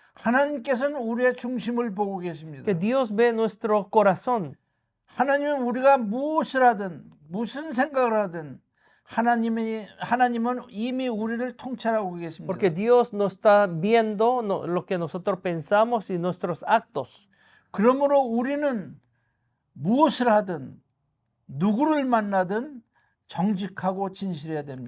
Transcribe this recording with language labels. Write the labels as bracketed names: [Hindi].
[Korean] 하나님께서는 우리의 중심을 보고 계십니다. [Spanish] Que Dios ve nuestro corazón. [Korean] 하나님은 우리가 무엇을 하든 무슨 생각을 하든 하나님은 이미 우리를 통찰하고 계십니다. [Spanish] Porque Dios nos está viendo lo que nosotros pensamos y nuestros actos. [Korean] 그러므로 우리는 무엇을 하든 누구를 만나든 정직하고 진실해야 됩니다.